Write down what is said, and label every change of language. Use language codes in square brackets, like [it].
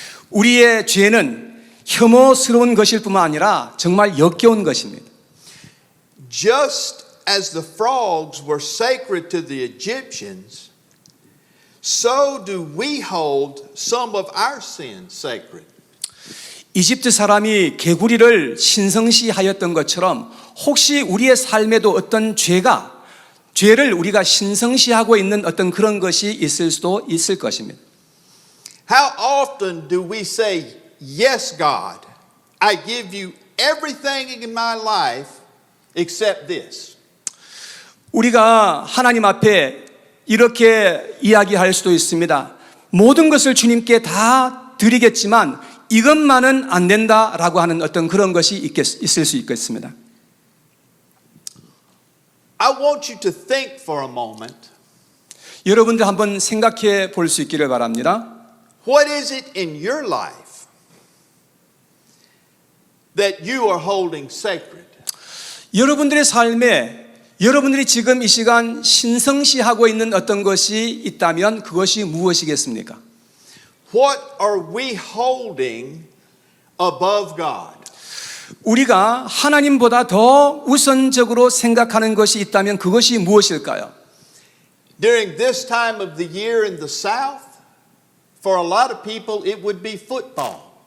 [ko] 우리의 죄는 혐오스러운 것일 뿐만 아니라 정말 역겨운 것입니다. [en] Just as the frogs were sacred to the Egyptians, so do we hold some of our sins sacred. [ko] 이집트 사람이 개구리를 신성시하였던 것처럼 혹시 우리의 삶에도 어떤 죄를 우리가 신성시하고 있는 어떤 그런 것이 있을 수도 있을 것입니다. [en] How often do we say, yes, God, I give you everything in my life except this? [ko] 우리가 하나님 앞에 이렇게 이야기할 수도 있습니다. 모든 것을 주님께 다 드리겠지만 이것만은 안 된다라고 하는 어떤 그런 것이 있을 수 있겠습니다. [en] I want you to think for a moment. [ko] 여러분들 한번 생각해 볼 수 있기를 바랍니다. [en] What is it in your life that you are holding sacred? [ko] 여러분들의 삶에 여러분들이 지금 이 시간 신성시하고 있는 어떤 것이 있다면 그것이 무엇이겠습니까? [en] What are we holding above God? [ko] 우리가 하나님보다 더 우선적으로 생각하는 것이 있다면 그것이 무엇일까요? [en] During this time of the year in the South, for a lot of people it would be football.